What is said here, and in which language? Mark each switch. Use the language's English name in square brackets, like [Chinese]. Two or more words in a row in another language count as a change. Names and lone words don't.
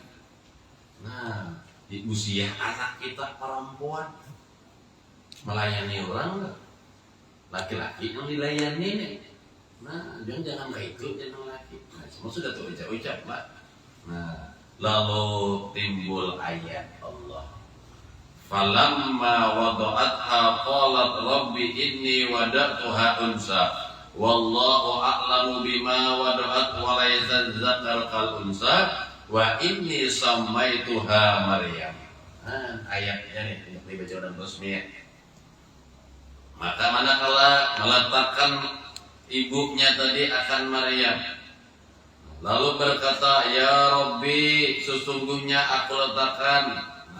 [Banjar] Nah, di usia anak kita perempuan melayani orang laki-laki yang dilayani nih. Nah, jangan kayak itu jangan laki. Nah, semua sudah tuh ucap lah. Nah, lalu timbul ayat Allah. [Arabic] فلما وضعتها قالت رب إني وضعتها أنثى والله أعلم بما وضعت وليس الذكر كالأنثى وإني سميتها مريم. [Banjar] Ayatnya nih dibaca dan resmi. Maka manakala meletakkan ibunya tadi akan Maryam, lalu berkata, [Arabic] يا رب, [Banjar] sesungguhnya aku letakkan